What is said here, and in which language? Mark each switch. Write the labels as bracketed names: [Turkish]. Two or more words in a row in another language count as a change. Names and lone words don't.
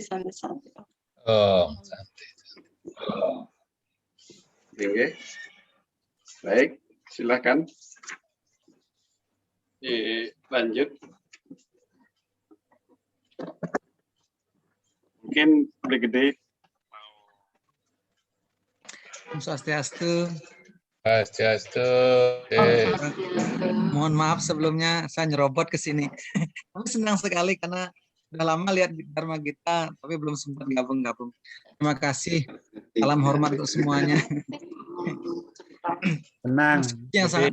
[Balinese] Om Santi. [Indonesian] Oke. Baik, silakan. Lanjut. Mungkin Brigade. [Balinese] Om Swastiastu. Swastiastu. [Indonesian] Mohon maaf sebelumnya saya nyerobot ke sini. Tapi senang sekali karena udah lama lihat Dharma Gita, tapi belum sempat gabung-gabung. Terima kasih. Salam hormat untuk semuanya. Senang. yang sangat